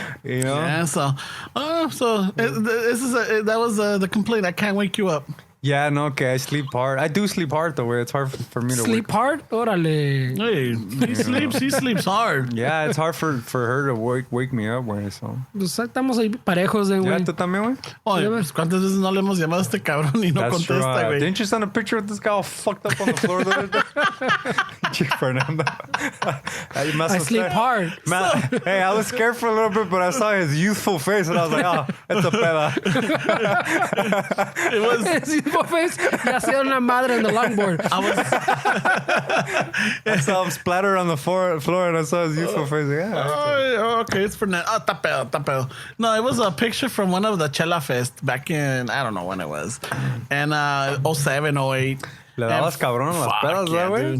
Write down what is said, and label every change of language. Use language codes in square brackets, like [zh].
[en] You know? Yeah. So that was the complaint. I can't wake you up. Yeah, no, okay. I sleep hard. I do sleep hard, though, way. It's hard for me to Sleep hard? Órale. Hey, he sleeps hard. Yeah, it's hard for her to wake me up, güey. So. [es] Pues estamos ahí parejos, [en] Yeah, [es] güey. ¿tú también, güey? Oye, pues, ¿cuántas veces no le hemos llamado a este cabrón y no [en] That's true. [es] contesta, güey? [en] Didn't you send a picture of this guy all fucked up on the floor the other day? Chick Fernando. I sleep hard. Man, hey, I was scared for a little bit, but I saw his youthful face, and I was like, oh, it's a peda. It was... Youthful face. [es] Ya hacía una madre en the longboard. [en] I saw him splatter on the floor, and I saw his youthful face. Yeah. Oh, okay, it's Fernando. Oh, [es] está pedo. [en] No, it was a picture from one of the Chela Fest back in, I don't know when it was. And 07, 08. [es] Le dabas cabrón a las [en] Fuck [es] pedas, [en] yeah, [es] güey?